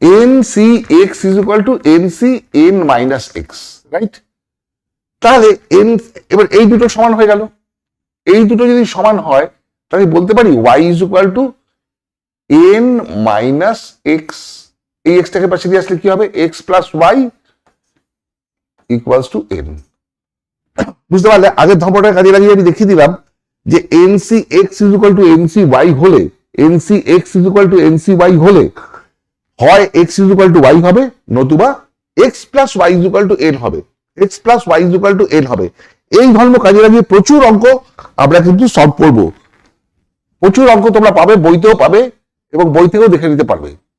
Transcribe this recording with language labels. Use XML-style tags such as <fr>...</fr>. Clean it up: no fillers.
<en>NCX is equal to NC n minus X, right?</en> <bn>তাহলে এবার এই দুটো সমান হয়ে গেল। এই দুটো যদি সমান হয় তাহলে বলতে পারি</bn> <en>Y is equal to n minus X।</en> <bn>এই X টাকে পাশে দিয়ে আসলে কি হবে?</bn> <en>X plus Y equals to n।</en> <bn>বুঝতে পারলে? আগের ধর্মটার কাজে লাগিয়ে আমি দেখিয়ে দিলাম যে</bn> <en>NCX is equal to NCY</en> <bn>হলে,</bn> <en>NCX is equal to NCY হলে হয় X is equal to Y</en> <bn>হবে, নতুবা</bn> <en>X plus Y is equal to N হবে, X plus Y is equal to N হবে।</en> <bn>এই ধর্ম কাজে লাগিয়ে প্রচুর অঙ্ক আমরা কিন্তু সলভ করব। প্রচুর অঙ্ক তোমরা পাবে, বইতেও পাবে এবং বই থেকেও দেখে নিতে পারবে।</bn>